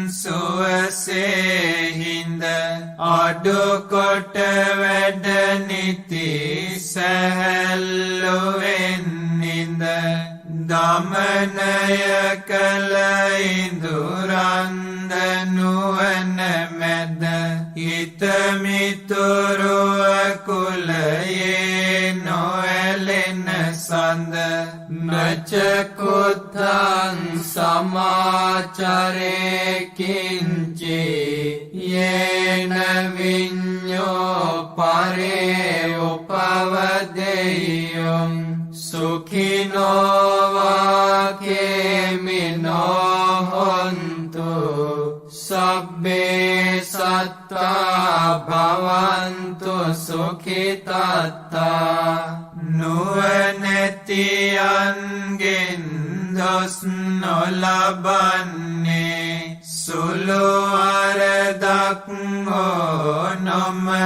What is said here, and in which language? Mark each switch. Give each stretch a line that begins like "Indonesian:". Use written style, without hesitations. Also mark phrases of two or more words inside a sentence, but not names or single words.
Sinhala: සුවසේ හිඳ අඩුකොට වැඩ නිති සැහැල්ලුවෙන් නිඳ දමනය කළ ඉඳුරන්ද නුවණ මැද හිතමිතුරුව කුලයේ නොඇලෙන සඳ නචකුත්තං
Pali: සමාචරේ කිංචේ යේන විඤ්ඤෝ පරේ උපවදෙය්‍යං සුඛිනෝ වාකේමිනෝ හොන්තු සබ්බේ සත්තා භවන්තු සුඛිතත්තා
Sinhala: නුවණැතියන්ගෙන් දොස් නොලබන්නේ සුළු වරදක් හෝ නොම